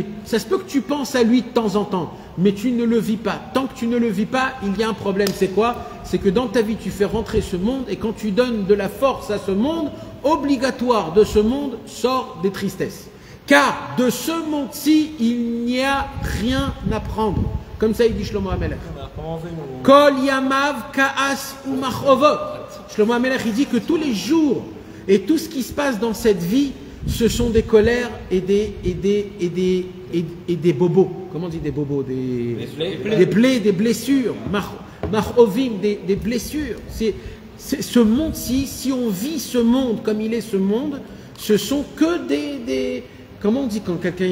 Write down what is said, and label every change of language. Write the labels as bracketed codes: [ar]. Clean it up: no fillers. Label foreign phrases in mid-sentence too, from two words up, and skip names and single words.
[fr] Ça se peut que tu penses à lui de temps en temps, mais tu ne le vis pas. Tant que tu ne le vis pas, il y a un problème. C'est quoi? C'est que dans ta vie, tu fais rentrer ce monde, et quand tu donnes de la force à ce monde, obligatoire de ce monde sort des tristesses. Car de ce monde-ci, il n'y a rien à prendre. Comme ça, il dit Shlomo HaMelech. [he] כל ימיו כעס ומכאובות. [fr] Shlomo HaMelech, il dit que tous les jours et tout ce qui se passe dans cette vie, ce sont des colères et des bobos. Comment on dit des bobos? Des plaies, des blessures. Machovim, des blessures. C'est ce monde-ci, si on vit ce monde comme il est ce monde, ce sont que des comment on dit quand quelqu'un...